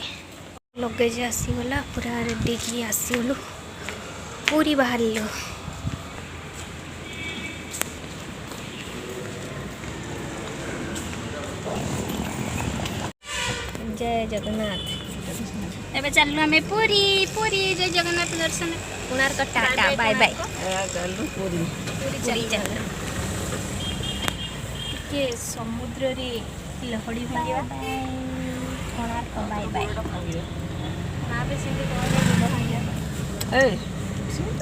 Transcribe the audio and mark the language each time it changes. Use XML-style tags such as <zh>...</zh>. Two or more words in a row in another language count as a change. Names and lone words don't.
<or>ଲଗେଜ ଆସିଗଲା ପୁରା ରେଡି କି ଆସିଗଲୁ ପୁରୀ ବାହାରିଲୁ। ଜୟ ଜଗନ୍ନାଥ। ଏବେ ଚାଲିଲୁ ଆମେ ପୁରୀ ପୁରୀ ଜୟ ଜଗନ୍ନାଥ ଦର୍ଶନ କୋଣାର୍କ ଟାଟା ବାଏ ବାଏ ପୁରୀ ପୁରୀ ଚାଲିଲୁ। ଟିକେ ସମୁଦ୍ରରେ ଲହଡ଼ି ଭାଙ୍ଗିବା କୋଣାର୍କ</or> <en>bye bye</en> <or>ନା ବି ସେମିତି କହିଲେ ଲୁଣ ଭାଙ୍ଗିବା</or>